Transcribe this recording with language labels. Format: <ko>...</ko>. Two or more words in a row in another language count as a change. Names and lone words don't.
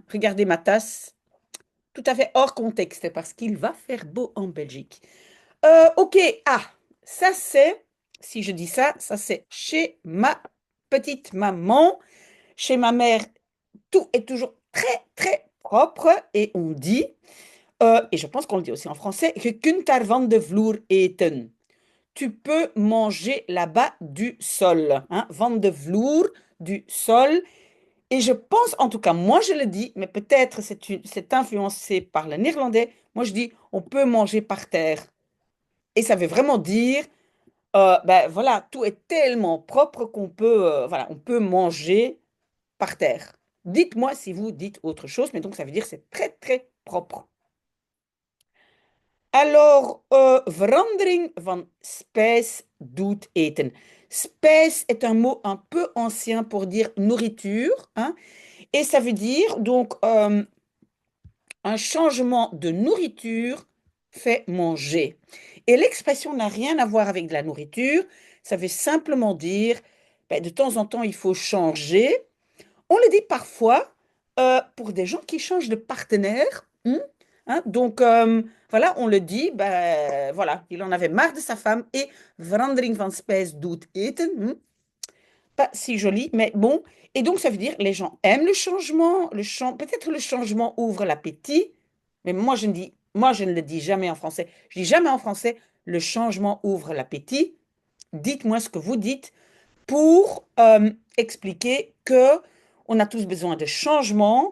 <fr>Regardez ma tasse, tout à fait hors contexte, parce qu'il va faire beau en Belgique. Ok, ah, ça c'est, si je dis ça, ça c'est chez ma petite maman. Chez ma mère, tout est toujours très, très propre et on dit, et je pense qu'on le dit aussi en français,</fr> <nl>je kunt daar van de vloer eten.</nl> <fr>Tu peux manger là-bas du sol, hein,</fr> <nl>van de vloer,</nl> <fr>du sol. Et je pense, en tout cas, moi je le dis, mais peut-être c'est influencé par le néerlandais. Moi je dis, on peut manger par terre. Et ça veut vraiment dire, ben voilà, tout est tellement propre qu'on peut, voilà, on peut manger par terre. Dites-moi si vous dites autre chose, mais donc ça veut dire c'est très très propre. Alors,</fr> <nl>verandering van spijs doet eten.</nl> <fr>Spijs est un mot un peu ancien pour dire nourriture, hein, et ça veut dire donc un changement de nourriture fait manger. Et l'expression n'a rien à voir avec de la nourriture, ça veut simplement dire, ben, de temps en temps, il faut changer. On le dit parfois pour des gens qui changent de partenaire. hein. Donc, voilà, on le dit, ben, voilà, il en avait marre de sa femme et</fr> <nl>verandering van spijs doet eten.</nl> <fr>Pas si joli, mais bon. Et donc, ça veut dire les gens aiment le changement, peut-être le changement ouvre l'appétit, mais moi, je ne le dis jamais en français. Je dis jamais en français, le changement ouvre l'appétit. Dites-moi ce que vous dites pour expliquer que on a tous besoin de changement.</fr>